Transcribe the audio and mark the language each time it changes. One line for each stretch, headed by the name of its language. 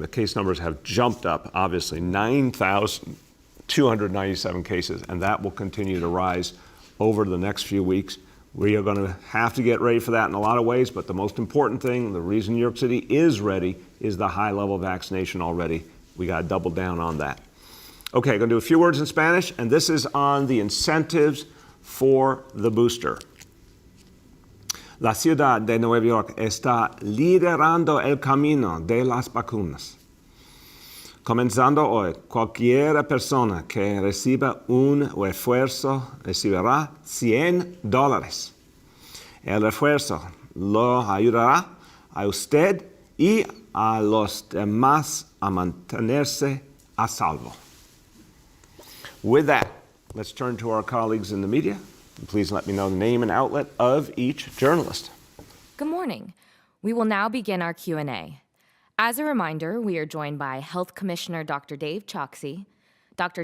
English: The case numbers have jumped up, obviously, 9,297 cases, and that will continue to rise over the next few weeks. We are going to have to get ready for that in a lot of ways, but the most important thing, the reason New York City is ready, is the high level of vaccination already. We got to double down on that. Okay, I'm going to do a few words in Spanish, and this is on the incentives for the booster.
Spanish: La ciudad de Nueva York está liderando el camino de las vacunas. Comenzando hoy, cualquier persona que reciba un refuerzo recibirá $100. El refuerzo lo ayudará a usted y a los demás a mantenerse a salvo.
English: With that, let's turn to our colleagues in the media. Please let me know the name and outlet of each journalist. Good morning. We will now begin our Q&A. As a reminder, we are joined by Health Commissioner Dr. Dave Chokshi, Dr.